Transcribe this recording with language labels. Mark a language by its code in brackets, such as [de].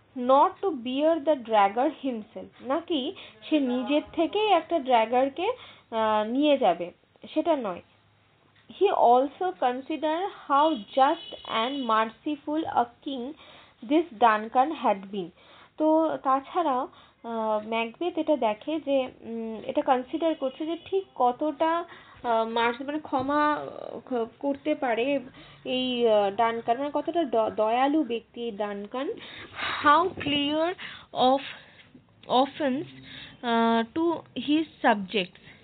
[en] not to bear the dagger himself, [bn] নাকি সে নিজের থেকেই একটা ড্র্যাগারকে নিয়ে যাবে, সেটা নয়। [en] He also considered how just and merciful a king this Duncan had been. [bn] তো তাছাড়াও ম্যাকবেথ এটা দেখে যে এটা কনসিডার করছে যে ঠিক কতটা মানে ক্ষমা করতে পারে এই ডানকান, মানে কতটা দয়ালু ব্যক্তি এই Duncan. [en] How clear of offence to his subjects.